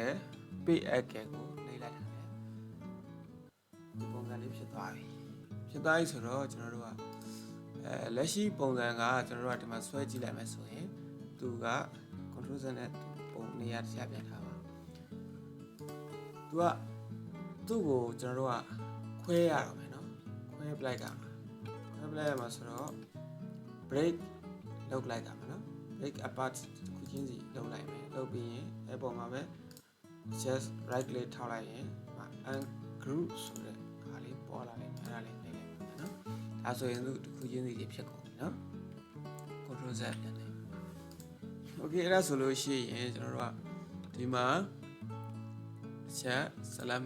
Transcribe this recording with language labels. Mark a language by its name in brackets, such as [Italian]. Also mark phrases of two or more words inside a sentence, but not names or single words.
[English] page app [Burmese] ကိုနှိပ်လိုက်တာလေဒီပုံစံလေးဖြစ်သွားပြီဖြဖြစ်သွားပြီဆိုတော့ကျွန်တော်တို့ကလက်ရှိပုံစံကကျွန်တော်တို့ကဒီမှာဆွဲကြည့်လိုက်မယ်ဆိုရင်သူက [English] control Z [Burmese] နဲ့ပုံနေရာတစ်ချက်ပြန်ထားပါ သူ့ကိုကျွန်တော်တို့ကခွဲရတော့မယ်နော်ခွဲပလိုက်ကမှာခွဲပလိုက်ရမှာဆိုတော့ break လုပ်လိုက်တာမယ်နော် [English] break apart [Burmese] ခုချင်းစီလုပ်လိုက်မယ်လုပ်ပြီးရင်အဲ့ပေါ်မှာပဲ [English] just right click [Burmese] ထောက်လိုက်ရင် ungroup ဆိုတဲ့ဟာလေးပေါ်လာလိမ့်မယ်အဲ့ဒါလေးနှိပ်လိုက် မယ်နော်ဒါဆိုရင်သူခုချင်းစီတွေဖြစ်ကုန်ပြီနော် [English] control Z [Burmese] ပြန်နေ okay အဲ့ဒါဆိုလို့ရှိရင်ကျွန်တော်တို့ကဒီမှာချက် select